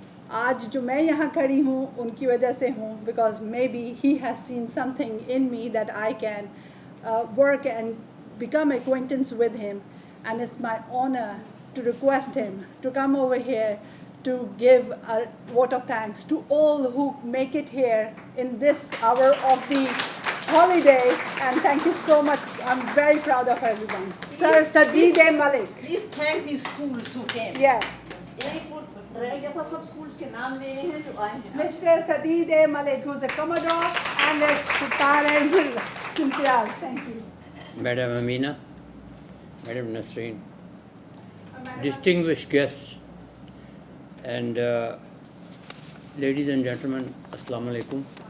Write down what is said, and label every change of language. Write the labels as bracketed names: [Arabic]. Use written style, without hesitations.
[English] आज जो मैं यहाँ खड़ी हूँ उनकी वजह से हूँ, because maybe he has seen something in me that I can work and become acquaintance with him, and it's my honor to request him to come over here to give a vote of thanks to all who make it here in this hour of the holiday, and thank you so much. I'm very proud of everyone. Sir Sadeed Malik. Please thank these schools who came. Yeah. [Hindi] एक रह गया था, सब schools के नाम लेने हैं जो आए हैं। [English] Mr. Sadeed Malik, who's a Commodore and a Sitar and Imtiaz. Thank you. Madam Amina, Madam Nasreen, distinguished guests, and ladies and gentlemen, Assalamu alaikum.